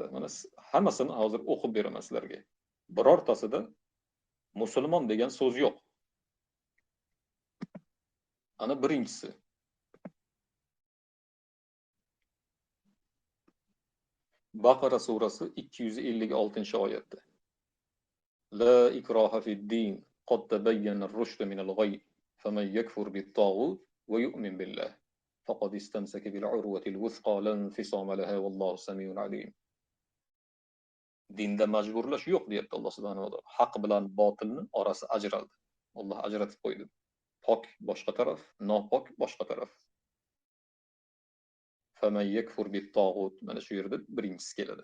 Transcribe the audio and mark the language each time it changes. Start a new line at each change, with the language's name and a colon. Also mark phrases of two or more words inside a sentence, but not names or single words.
Uzbek: Mana hammasini hozir o'qib beraman sizlarga. Birortasida musulmon degan so'z yo'q. Ana birinchisi. Baqara surasi 256-oyatda.
Arabic: لا إكراه في الدين قد تبين الرشد من الغي فمن يكفر بالطاغوت ويؤمن بالله فقد استمسك بالعروة الوثقى لا انفصام لها والله سميع عليم.
Uzbek: Dinda majburlash yo'q deyapti Alloh
Arabic: سبحانه وتعالى.
Uzbek: Haq bilan botilni orasi ajraldi. Alloh ajratib qo'ydi. Pok boshqa taraf, nopok boshqa taraf.
Arabic: فمن يكفر بالطاغوت,
Uzbek: mana shu yerda birinchisi keladi.